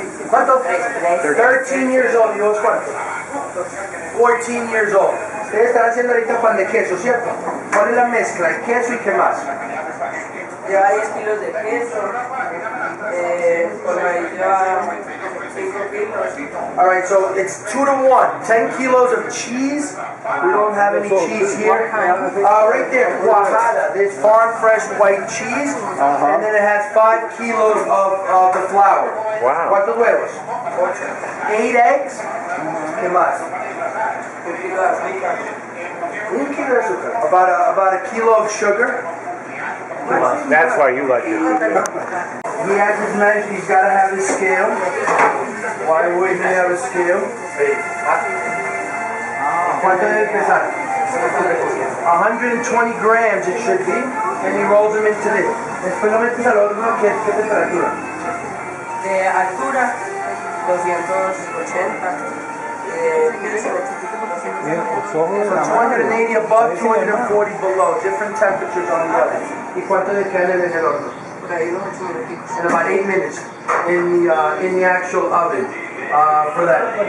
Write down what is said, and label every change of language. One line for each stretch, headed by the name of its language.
English: ¿Cuánto? 13 years old. ¿Y vos cuánto? 14 years old.
Spanish: Ustedes están haciendo ahorita pan de queso, ¿cierto? ¿Cuál es la mezcla? ¿El queso y qué más? Lleva 10 kilos de queso, por ahí lleva 5 kilos.
English: Alright, so it's 2 to 1. 10 kilos of cheese. We don't have any cheese here. Right there, cuajada. There's farm fresh white cheese. And then it has 5 kilos of the flour. Wow.
Spanish: ¿Cuántos huevos? 8 eggs. ¿Qué más? 1 kilo de azúcar.
English: 1 kilo de azúcar. About a kilo of sugar. That's why you like it. He has his measure. He's got to have his scale. Why wouldn't he have a scale?
Spanish: ¿Cuánto debe pesar?
English: 120 grams it should be. And he rolls them into this.
Spanish: Después lo metes al horno. ¿Qué temperatura? De altura, 280.
English: So 280 above, 240 below. Different temperatures on the oven.
Spanish: ¿Y cuánto le queda en el horno? Por ahí unos 8 minutitos.
English: In about 8 minutes in the actual oven for that.